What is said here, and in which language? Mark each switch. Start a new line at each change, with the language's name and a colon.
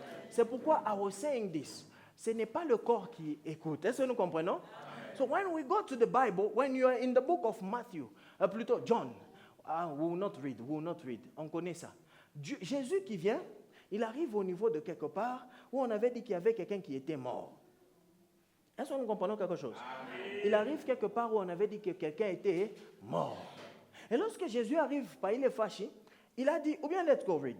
French: C'est pourquoi
English: I was saying this.
French: Ce n'est pas le corps qui écoute. Est-ce que nous comprenons?
English: So when we go to the Bible, when you are in the book of Matthew, plutôt John, we will not read.
French: On connaît ça. Jésus qui vient, il arrive au niveau de quelque part où on avait dit qu'il y avait quelqu'un qui était mort. Est-ce que nous comprenons quelque chose? Amen. Il arrive quelque part où on avait dit que quelqu'un était mort. Et lorsque Jésus arrive, il est fâché, il a dit, ou bien
English: let's go read.